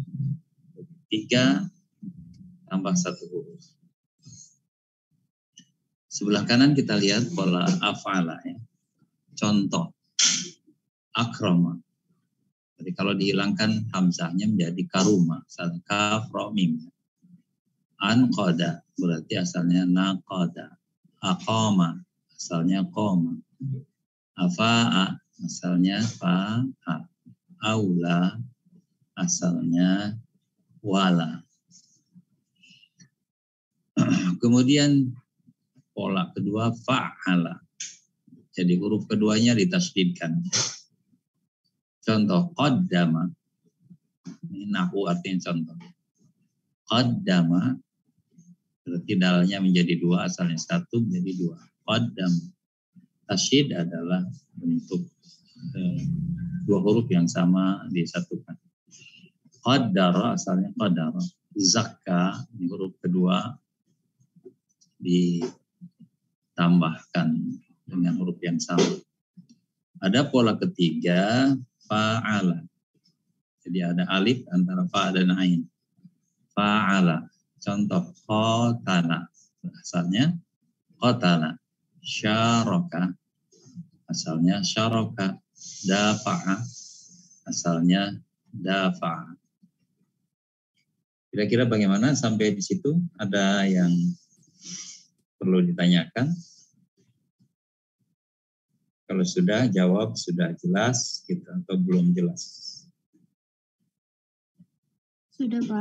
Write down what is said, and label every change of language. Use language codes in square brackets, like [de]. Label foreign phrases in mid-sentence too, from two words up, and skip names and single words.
[id] 3 tambah 1 huruf. Sebelah kanan kita lihat pola af'ala ya. Contoh, akroma. Jadi kalau dihilangkan hamzahnya menjadi karuma, [ar] kaf ra mim. [id] Anqada berarti asalnya naqada. Aqama asalnya qoma. Afa'a asalnya fa'a. Aula asalnya wala. Kemudian pola kedua fa'ala. Jadi huruf keduanya ditasydidkan. Contoh qaddama. Ini nahwu artinya contoh. Qaddama berarti dalnya menjadi 2, asalnya 1 menjadi 2. Qaddam. Tasydid adalah bentuk 2 huruf yang sama disatukan. Qaddara asalnya qaddara. Zakka, ini huruf kedua ditambahkan dengan huruf yang sama. Ada pola ketiga, fa'ala. Jadi ada alif antara fa dan ain. Fa'ala. Contoh, qatala. Asalnya qatala. Syaraka. Asalnya syaraka. Dafa'a. Asalnya dafa'a. Kira-kira bagaimana sampai di situ? Ada yang perlu ditanyakan? Kalau sudah jawab, sudah jelas gitu, atau belum jelas? Sudah, Pak.